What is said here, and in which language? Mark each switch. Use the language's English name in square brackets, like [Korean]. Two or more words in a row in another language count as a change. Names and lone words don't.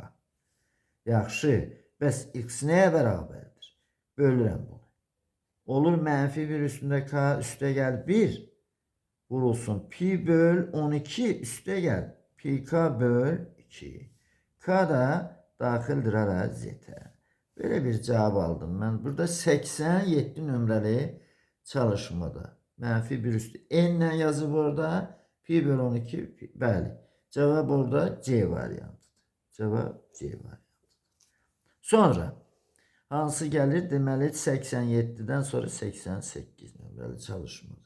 [Azerbaijani] Yaxşı. Bəs x nəyə bərabərdir? Bölürəm bunu. Olur mənfi 1 üstündə K üstə gəl 1. Vurulsun pi böl 12 üstə gəl pi K böl 2. K da daxildir ara Z-ə. [Turkish] Böyle bir cevap aldım ben. [Azerbaijani] Burada 87 nömrəli çalışmada. Mənfi 1 üstü n yazıb orada. Pi bölü 12. Bəli. Cevap orada C variantıdır. Cevap C variantıdır. Sonra hansı gəlir? Deməli 87'den sonra 88 nömrəli çalışmada.